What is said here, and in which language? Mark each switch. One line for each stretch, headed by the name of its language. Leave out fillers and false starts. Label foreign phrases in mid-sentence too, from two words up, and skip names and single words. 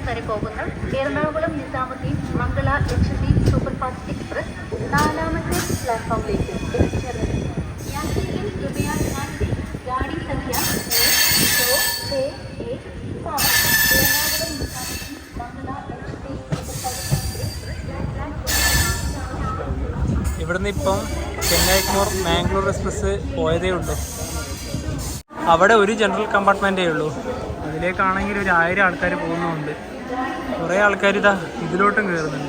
Malayalam: വരെ പോകുന്ന എറണാകുളം നിസാമുദ്ദീൻ മംഗള ലക്ഷദ്വീപ് സൂപ്പർഫാസ്റ്റ് എക്സ്പ്രസ് 4ാമത്തെ പ്ലാറ്റ്ഫോമിലേക്ക് എത്തിച്ചേർന്നത്.
Hindi: यात्रिकर कृपया ध्यान दें, गाड़ी संख्या 2, 6, 1, 7 എറണാകുളം നിസാമുദ്ദീൻ മംഗള ലക്ഷദ്വീപ് സൂപ്പർഫാസ്റ്റ് എക്സ്പ്രസ്.
Malayalam: ഇവിടുന്ന് ഇപ്പം ചെന്നൈ മാംഗ്ലൂർ എക്സ്പ്രസ് പോയതേ ഉള്ളൂ. അവിടെ ഒരു ജനറൽ കമ്പാർട്ട്മെൻറ്റേ ഉള്ളൂ. അതിലേക്കാണെങ്കിൽ ഒരു 1000 ആൾക്കാർ പോകുന്നുണ്ട്. കുറേ ആൾക്കാർ ഇതാ ഇതിലോട്ടും കയറുന്നുണ്ട്.